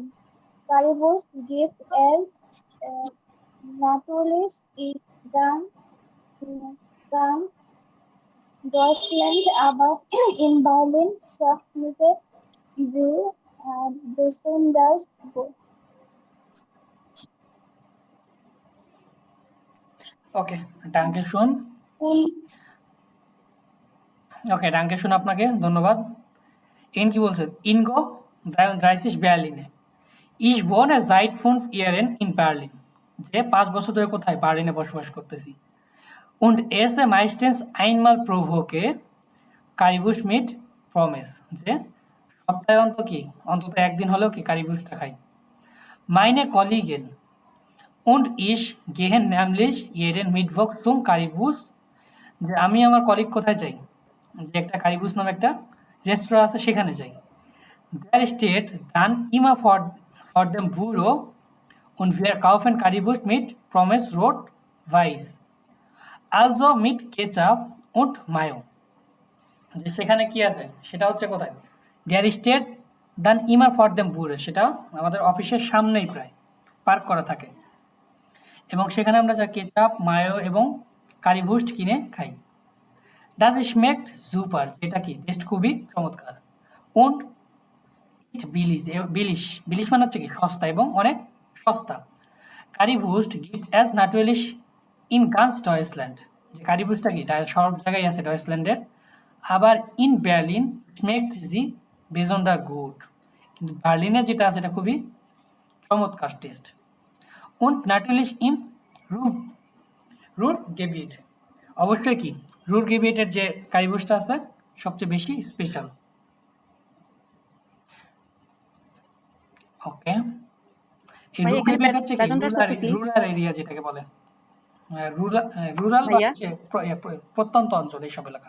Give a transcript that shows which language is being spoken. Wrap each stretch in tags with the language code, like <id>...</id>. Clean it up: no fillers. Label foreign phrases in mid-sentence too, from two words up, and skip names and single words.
<de>Currywurst gibt es natürlich in ganz Deutschland, aber in Berlin schmeckt sie besonders gut. ওকে, danke schön.</de> <bn>ওকে,</bn> <de>danke schön,</de> <bn>আপনাকে ধন্যবাদ। ইন কি বলছে? ইনগো 30 Berlin.</bn> <de>Ich wohne seit 5 Jahren in Berlin.</de> <bn>যে 5 বছর ধরে কোথায়? বার্লিনে বসবাস করতেছি।</bn> <de>Und esse meistens einmal pro Woche Currywurst mit Pommes.</de> <bn>যে সপ্তাহে অন্তত একদিন হলেও কি কারিবুস্টটা খাই।</bn> <de>Meine Kollegen und ich gehen nämlich jeden Mittwoch zum Currywurst.</de> <bn>যে আমি আমার কলিগ কোথায় যাই? যে একটা কারিবুস্ট নামে একটা রেস্তোরাঁ আছে, সেখানে যাই।</bn> <de>Der steht dann immer vor dem Büro und wir kaufen Currywurst mit Pommes rot-weiß. Also mit Ketchup und Mayo.</de> <bn>যে সেখানে কি আছে সেটা হচ্ছে কোথায়?</bn> <de>Der steht dann immer vor dem Büro,</de> <bn>সেটা আমাদের অফিসের সামনেই প্রায় পার্ক করা থাকে, এবং সেখানে আমরা যা কেচাপ, মায়ো এবং কারিবুস্ট কিনে খাই।</bn> <de>Das schmeckt super,</de> <bn>যেটা কি টেস্ট খুবই চমৎকার।</bn> <de>Und ist billig</de> <bn>মানে হচ্ছে কি সস্তা, এবং অনেক সস্তা।</bn> <de>Currywurst gibt es natürlich in ganz Deutschland,</de> <bn>যে কারিবুস্টটা কি সব জায়গায় আছে ডয়েচল্যান্ডের।</bn> <de>আবার in Berlin schmeckt sie besonders gut,</de> <bn>কিন্তু বার্লিনে যেটা আছে এটা খুবই চমৎকার টেস্ট।</bn> <de>Und natürlich im Ruhrgebiet,</de> <bn>অবশ্যই কি রুরগেবিটের যে কারিবুস্টটা আছে সবচেয়ে বেশি স্পেশাল। ওকে, এই রুরগেবিট হচ্ছে কি রুরাল এরিয়া যেটাকে বলে, রুরাল প্রত্যন্ত অঞ্চল, এইসব এলাকা।</bn>